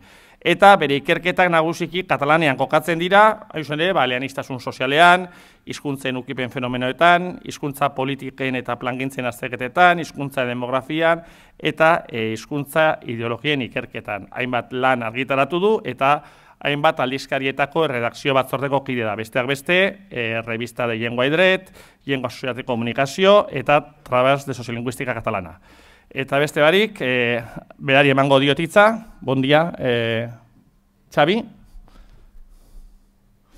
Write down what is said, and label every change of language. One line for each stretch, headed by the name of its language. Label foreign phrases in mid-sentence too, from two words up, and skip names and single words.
Basque: Eta bere ikerketak nagusiki katalanean kokatzen dira, eleaniztasun sozialean, hizkuntzen ukipen fenomenoetan, hizkuntza politiken eta plangintzen azterketetan, hizkuntza demografian, eta hizkuntza ideologien ikerketan. Hainbat lan argitaratu du, eta hainbat aldizkarietako erredakzio batzordeko kide da. Besteak beste, revista de Llengua y Dret, Llengua Social de Comunicació, eta Trabas de Sociolingüística Catalana. Eta beste barik, berari emango diotitza,
Catalan: bon dia,
Basque: Txabi.